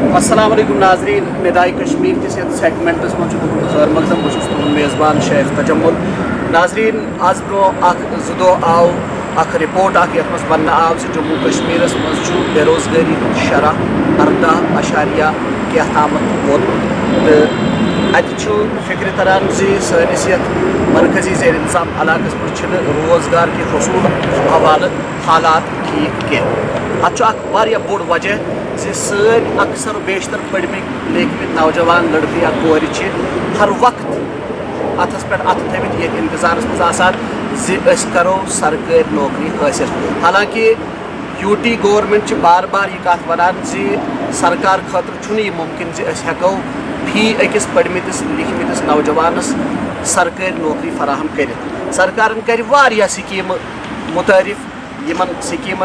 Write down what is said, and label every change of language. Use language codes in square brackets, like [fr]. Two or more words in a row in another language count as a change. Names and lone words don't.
[ks] السلام علیکم ناظرین ندائے کشمیر کس سیگمنٹس من خیر مقدم بہت تہد میزبان شیخ تجمل ناظرین آز برو زٕ دۄہ آو اخ رپورٹ یت مز ون آو جموں کشمیر مز بے روزگاری شرح 18.کینٛہہ تامتھ ووتمُت تو فکر تران سٲنِس یتھ مرکزی زیر انتظام علاقس مز روزگار کے حصول حوالہ حالات ٹھیک کینٛہہ اتھ بوڑ وجہ سٲنۍ اکثر و بیشتر پٔرمٕتۍ لیکھمٕتۍ نوجوان لڑکہٕ یا کورِ چھِ ہر وقت اتھس پٮ۪ٹھ اتھٕ تھٲوِتھ ییٚتہِ انتظارس منٛز آسان أسۍ کرو سرکٲرۍ نوکری حٲصِل حالانکہ [en] UT government [ks] چھِ بار بار یہ کتھ ونان سرکار خٲطرٕ چھُنہٕ یہِ مُمکِن أسۍ ہٮ۪کو فی أکِس پٔرمٕتِس لیکھمٕتِس نوجوانس سرکٲرۍ نوکری فراہم کٔرِتھ سرکارن کرِ واریاہ سکیٖمہٕ مُتعارف یمن سکیٖمن